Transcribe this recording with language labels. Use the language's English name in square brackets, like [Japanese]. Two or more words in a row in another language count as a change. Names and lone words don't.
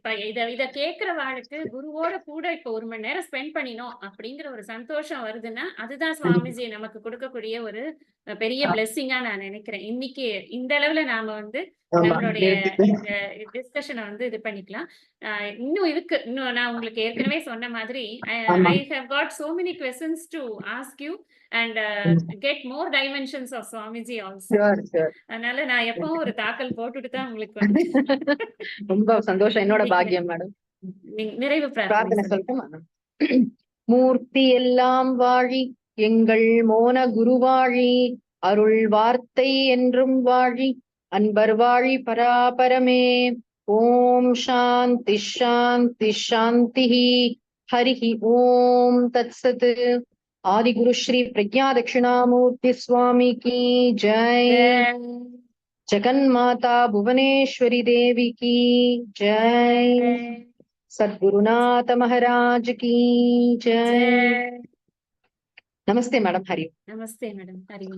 [Tamil] இப்ப இத கேட்கிறவாளுக்கு குருவோட கூட இப்ப 1 மணி நேரம் ஸ்பெண்ட் பண்ணினோம் அப்படிங்கிற ஒரு சந்தோஷம் வருதுன்னா, அதுதான் கண்டிப்பா. சுவாமிஜி நமக்கு குடுக்கக்கூடிய ஒரு பெரிய ஆ, பிளெஸ்ஸிங்கா நான் நினைக்கிறேன். இன்னைக்கு இந்த அளவுல நாம வந்து ஆமா. நம்மளுடைய நிறுத்திக்கலாம். இந்த டிஸ்கஷன வந்து இது பண்ணிக்கலாம். அ இன்னும் இருக்கு. இன்னும் நான் உங்களுக்கு ஏற்கனவே சொன்ன மாதிரி ஆமா. [English] I have got so many questions to ask you and get more dimensions of Swamiji also. Sure, sure. [Tamil] அதனால நான் எப்பவும் ஒரு தாக்கல் போட்டுட்டு தான் உங்களுக்கு வந்து ரொம்ப சந்தோஷம். என்னோட சந்திக்கிறேன். பாக்கியம் மேடம். நிறைவு பிரார்த்தனை பிரார்த்தனை சொல்லுங்க. சொல்லட்டுமா? மூர்த்தி எல்லாம் வாழி எங்கள் மோன குருவாழி அருள் வார்த்தை என்றும் வாழி அன்பர் வாழி பராபரமே. [Sanskrit] ॐ शान्ति शान्ति शान्ति. हरिः ॐ तत्सत्. [Hindi] आदिगुरु श्री प्रज्ञा दक्षिणामूर्ति स्वामी की जय. ஜெய் जगन्माता भुवनेश्वरी देवी की जय। ஜெய் सद्गुरुनाथ महाराज की जय। ஜெய். नमस्ते मैडम, हरि। [Tamil] நமஸ்தே மேடம். ஹரி ஓம்.